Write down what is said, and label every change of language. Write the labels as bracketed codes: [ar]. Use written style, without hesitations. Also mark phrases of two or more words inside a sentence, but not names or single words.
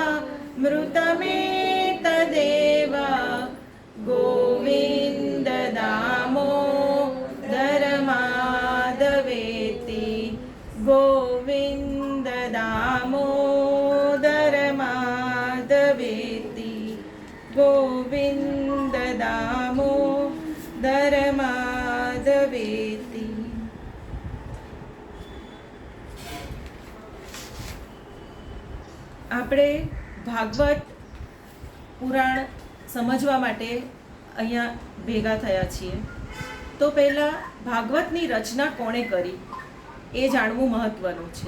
[sa] मृतमेतदेव गोविन्द दामोदर माधवेति गोविन्द दामोदर माधवेति गोविन्द दामोदर माधवेति. [gu] આપણે ભાગવત પુરાણ સમજવા માટે અહીંયા ભેગા થયા છીએ. તો પહેલાં ભાગવતની રચના કોણે કરી એ જાણવું મહત્ત્વનું છે.